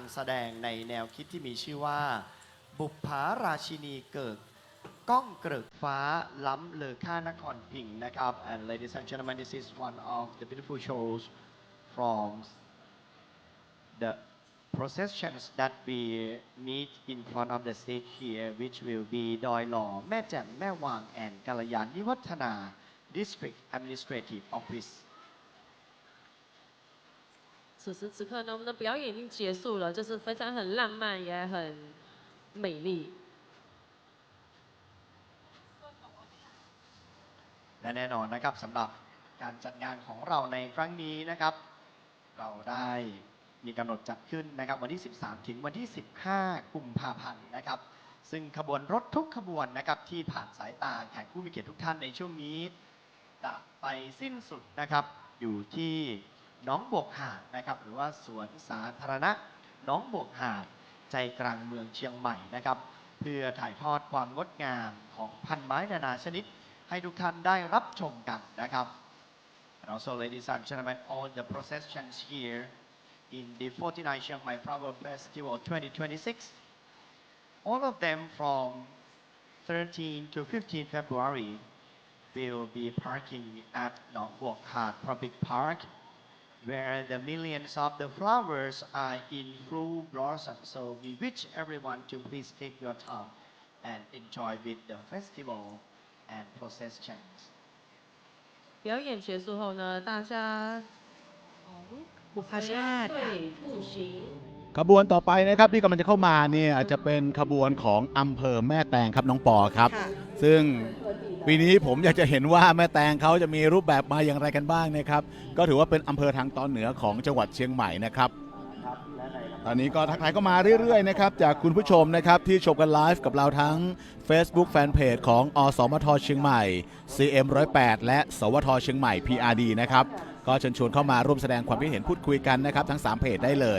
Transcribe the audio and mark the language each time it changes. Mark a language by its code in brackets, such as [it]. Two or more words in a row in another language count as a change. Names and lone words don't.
[th] แสดงในแนวคิดที่มีชื่อว่าบุปผาราชินีเกิดก้องเกริกฟ้าล้ำเลอค่านครพิงค์นะครับ [en] and ladies and gentlemen this is one of the beautiful shows from the processions that we meet in front of the stage here which will be ดอยหล่อแม่แจ่มแม่วาง and กัลยาณิวัฒนา District Administrative Office [zh] 此时此刻呢，我们的表演已经结束了，就是非常很浪漫，也很美丽。 [th] และแน่นอนนะครับสำหรับการจัดงานของเราในครั้งนี้นะครับ เราได้มีกำหนดจัดขึ้นนะครับวันที่ 13 ถึงวันที่ 15 กุมภาพันธ์นะครับ ซึ่งข บวนรถทุกขบวนนะครับที่ผ่านสายตาแขกผู้มีเกียรติทุกท่านในช่วงนี้จะไปสิ้นสุดนะครับอยู่ที่หนองบวกหา ดนะครับหรือว่าสวนสาธารณะหนองบวกหาดใจกลางเมืองเชียงใหม่นะครับเพื่อถ่ายทอดความงดงามของพันไม้นานาชนิดให้ทุกท่านได้รับชมกันนะครับ [en] And also ladies and gentlemen all the processions here in the 49 Chiang Mai Flower Festival 2026 all of them from 13 to 15 February will be parking at Nong Buok Hat Public Park where the millions of the flowers are in full blossom. So we wish everyone to please take your time and enjoy with the festival and processions. [zh] 表演结束后呢，大家 [th] บุพชาติ [zh] 对步行。 [th] ขบวนต่อไปนะครับที่กำลังจะเข้ามาเนี่ยจะเป็นขบวนของอำเภอแม่แตงครับน้องปอครับ ซึ่งปีนี้ ผมอยากจะเห็นว่าแม่แตงเขาจะมีรูปแบบมาอย่างไรกันบ้างนะครับก็ถือว่าเป็นอำเภอทางตอนเหนือของจังหวัดเชียงใหม่นะครับตอนนี้ก็ทักทายเข้ามาเรื่อยๆนะครับจากคุณผู้ชมนะครับที่ชมกันไลฟ์กับเราทั้ง Facebook Fanpage ของอสมทเชียงใหม่ CM 108และสวทเชียงใหม่ PRD นะครับก็เชิญชวนเข้ามาร่วมแสดงความคิดเห็นพูดคุยกันนะครับทั้ง3เพจได้เลย